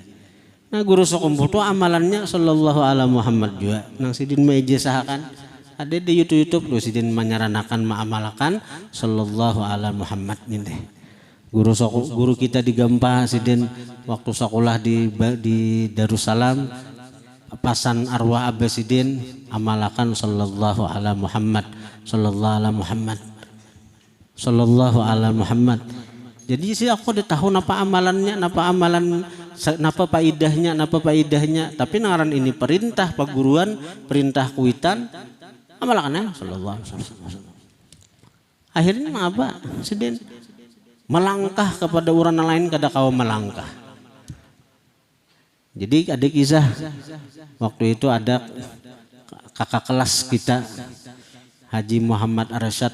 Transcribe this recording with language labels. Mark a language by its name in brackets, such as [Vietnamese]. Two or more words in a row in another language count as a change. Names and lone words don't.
[Banjar] Nah, guru sompol itu amalannya [Arabic] صلى الله عليه محمد [Banjar] juga. Nang sidin meja sahakan ada di YouTube lu sidin menyarankan mengamalkan [Arabic] صلى الله عليه محمد [Banjar] ini. Guru kita di Gampah sidin waktu sekolah di Darussalam pasan arwah Abbasidin amalakan [Arabic] صلى الله على محمد صلى الله على محمد صلى الله على محمد. [Banjar] Jadi sih aku udah tahu napa amalannya, napa faidahnya, tapi ngaran ini perintah paguruan, perintah kuitan amalakannya [Arabic] صلى الله عليه وسلم. [Banjar] Akhirnya apa? Sidin melangkah kepada orang lain kada kau melangkah. Jadi ada kisah waktu itu ada kakak kelas kita Haji Muhammad Arsyad.